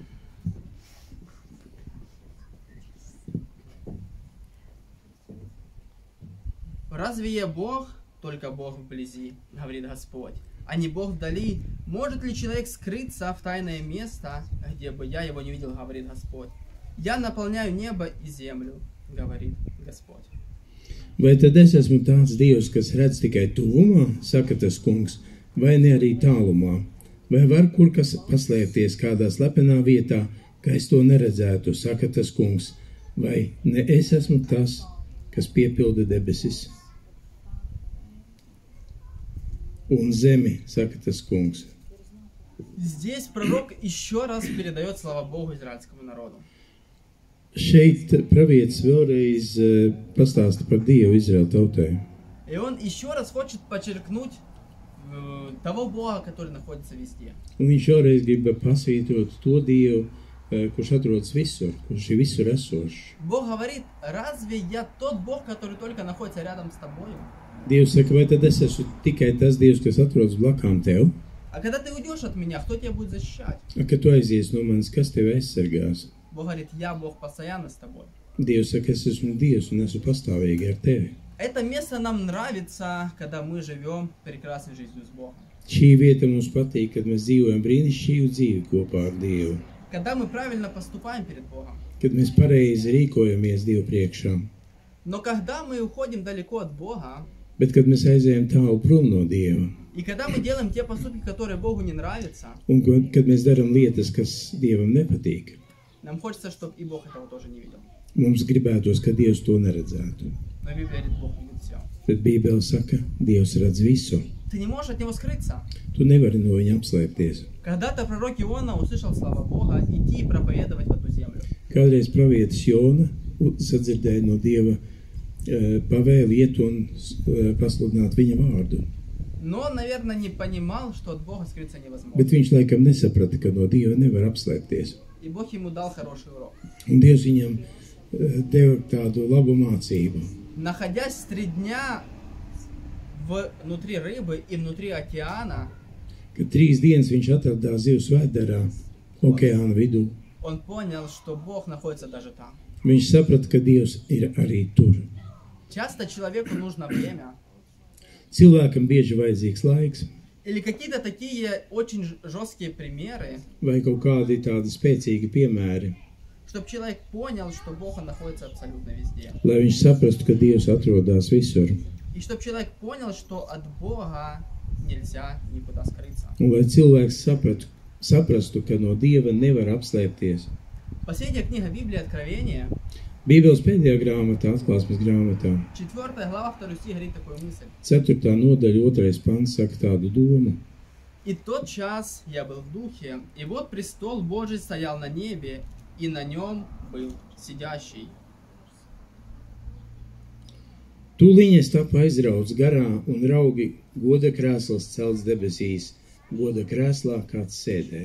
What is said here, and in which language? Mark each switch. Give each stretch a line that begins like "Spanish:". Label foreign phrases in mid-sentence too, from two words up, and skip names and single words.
Russian: «Разве я Бог? Только Бог вблизи, говорит Господь, а не Бог вдали. Может ли человек скрыться в тайное место, где бы я его не видел, говорит Господь? Я наполняю небо и землю, говорит Господь».
Latvian: Vai tad es esmu tāds Dievs, kas redz tikai tuvumā, saka tas kungs, vai ne arī tālumā? Vai var kur kas paslēpties kādā slepenā vietā, ka es to neredzētu, saka tas kungs, vai ne es esmu tas, kas piepilda debesis? Un zemi, saka tas kungs.
Russian: Здесь пророк еще раз передает слова Богу израильскому народу.
Latvian: Šeit pravietis vēlreiz pastāsta par Dievu Izraēla tautai.
Russian: И он еще раз хочет подчеркнуть того Бога, который находится везде.
Latvian: Un viņš šoreiz grib pasvītrot to Dievu, kurš atrodas visur, kurš ir visur esošs.
Russian: Бог говорит, разве я тот Бог, который только находится рядом с тобой?
Latvian: Dievs saka, vai tad es esmu tikai tas Dievs, kas atrodas blakām tev?
Russian: А когда ты уйдешь от меня, кто тебя будет защищать?
Latvian: Kad tu aizies no manis, kas tevi aizsargās?
Russian: Бог говорит, я Бог постоянно с тобой.
Latvian: Dievs saka, es esmu Dievs un esmu pastāvīgi ar tevi.
Russian: Это место нам нравится, когда мы живем прекрасной жизнью с Богом.
Latvian: Šī vieta mums patīk, kad mēs dzīvojam brīnišķīgu dzīvi kopā ar Dievu.
Russian: Когда мы правильно поступаем перед Богом.
Latvian: Kad mēs pareizi rīkojamies Dievu priekšā.
Russian: Но когда мы уходим далеко от Бога,
Latvian: Bet, kad mēs aizējam tālu prom no Dieva,
Russian: и когда мы делаем те поступки, которые Богу не нравятся,
Latvian: un kad mēs darām lietas, kas Dievam nepatīk,
Russian: нам хочется, чтобы и Бог этого тоже не видел.
Latvian: mums gribētos, ka Dievs to neredzētu.
Russian: Но Библия говорит, Бог видит все.
Latvian: Bet Bībele saka, Dievs redz visu.
Russian: Ты не можешь от Него скрыться.
Latvian: Tu nevari no viņa apslēpties.
Russian: Когда-то пророк Иона услышал слова Бога идти и проповедовать в эту землю.
Latvian: Kādreiz pravietis Jona sadzirdēja no Dieva pavēli iet un pasludināt viņa vārdu.
Russian: Но он, наверное, не понимал, что от Бога скрыться невозможно.
Latvian: Bet viņš laikam nesaprata, ka no Dieva nevar apslēpties.
Russian: И Бог ему дал хороший урок.
Latvian: Un Dievs viņam deva tādu labu mācību.
Russian: Находясь 3 дня внутри рыбы и внутри океана,
Latvian: Kad 3 dienas viņš atradās zivs vēderā, okeāna vidū,
Russian: он понял, что Бог находится даже там.
Latvian: viņš saprata, ka Dievs ir arī tur.
Russian: Часто человеку нужно время
Latvian: Cilvēkam bieži vajadzīgs laiks,
Russian: или какие-то такие очень жесткие примеры,
Latvian: vai kaut kādi tādi spēcīgi piemēri,
Russian: чтобы человек понял, что Бог он находится абсолютно везде.
Latvian: lai viņš saprastu, ka Dievs atrodas visur.
Russian: И чтобы человек понял, что от Бога нельзя никуда скрыться.
Latvian: Un lai cilvēks saprastu, ka no Dieva nevar apslēpties.
Russian: Последняя книга Библии Откровения,
Latvian: Bībeles pēdējā grāmatā, atklāsmes grāmatā,
Russian: 4 глава, 2 стих говорит такую мысль.
Latvian: 4. nodaļa, 2. pants saka tādu domu.
Russian: «И тот час я был в духе, и вот престол Божий стоял на небе, и на нем был сидящий».
Latvian: Tūliņ es tapu aizrauts garā, un raugi goda krēsls celts debesīs, goda krēslā kāds sēdēja.